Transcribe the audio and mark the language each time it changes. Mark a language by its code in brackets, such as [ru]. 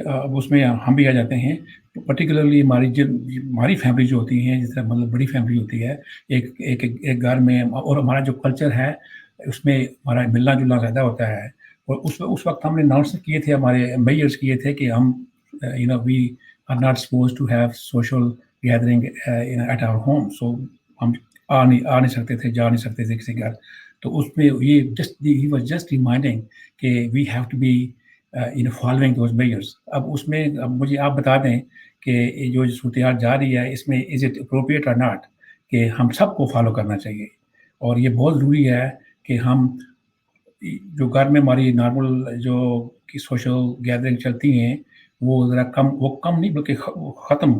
[ur] اب اس میں ہم بھی آ جاتے ہیں, پرٹیکولرلی ہماری فیملی جو ہوتی ہیں, جس طرح مطلب بڑی فیملی ہوتی ہے ایک گھر میں, اور ہمارا جو کلچر ہے اس میں ہمارا ملنا جلنا زیادہ ہوتا ہے. اور اس وقت ہم نے اناؤنس کیے تھے, ہمارے میئرس کیے تھے کہ ہم [en] we are not supposed to have social gathering at our home. [ur] So ہم آ نہیں سکتے تھے, جا نہیں سکتے تھے کسی گھر. تو اس میں یہ [en] he was just reminding [ur] کہ [en] we have to be following those measures. [ur] اب اس میں مجھے آپ بتا دیں کہ جو صورتحال جا رہی ہے اس میں [en] is it appropriate or not [ur] کہ ہم سب کو فالو کرنا چاہیے. اور یہ بہت ضروری ہے کہ ہم جو گھر میں ہماری نارمل جو سوشل گیدرنگ چلتی ہیں وہ ذرا کم نہیں بلکہ ختم.